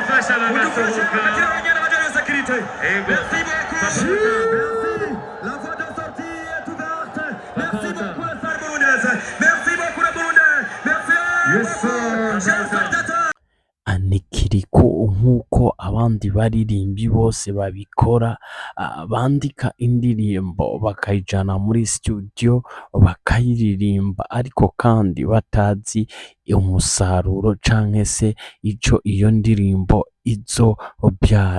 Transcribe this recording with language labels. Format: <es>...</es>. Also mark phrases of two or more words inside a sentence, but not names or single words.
<fr>La voie de sortie est ouverte. Merci beaucoup la salle burundaise. Merci beaucoup le Burundi. Merci beaucoup, chers spectateurs.</fr> <rn>Kiriku nk'uko abandi baririmbi bose babikora, bandika indirimbo bakayijana muri studio bakayiririmba, ariko kandi batazi umusaruro canke se ico iyo ndirimbo izobyara.</rn>